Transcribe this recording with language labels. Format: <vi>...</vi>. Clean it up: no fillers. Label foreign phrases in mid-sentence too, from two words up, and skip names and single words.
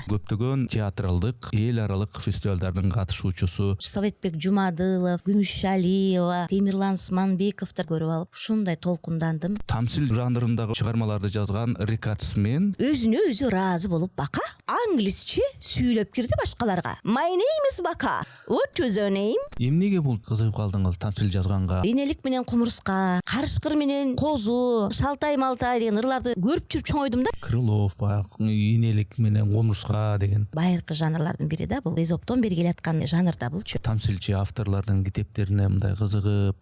<ky>Көптөгөн театралдык, эл аралык фестивалдардын катышуучусу. Советбек Жумадылов, Гүмүшалиева, Темирлан Сманбековду көрүп алып, ушундай толкундандым. Тамсил жанрындагы чыгармаларды жазган рекордсмен. Өзүнө өзү ыраазы болуп бака англисче сүйлөп кирди башкаларга.</ky> <en>My name is Бака. What is your name?</en> <ky>Эмнеге бул кызыгып калдыңыз тамсил жазганга? Энелик менен кумурска, карышкыр менен козу, шалтай малтай деген ырларды көрүп жүрүп чоңойдум да. Крылов, энелик менен кумурска деген. Байыркы жанрлардын бири да бул. Эзоптон бери келаткан жанр да булчу. Тамсилчи авторлордун китептерине мындай кызыгып.</ky>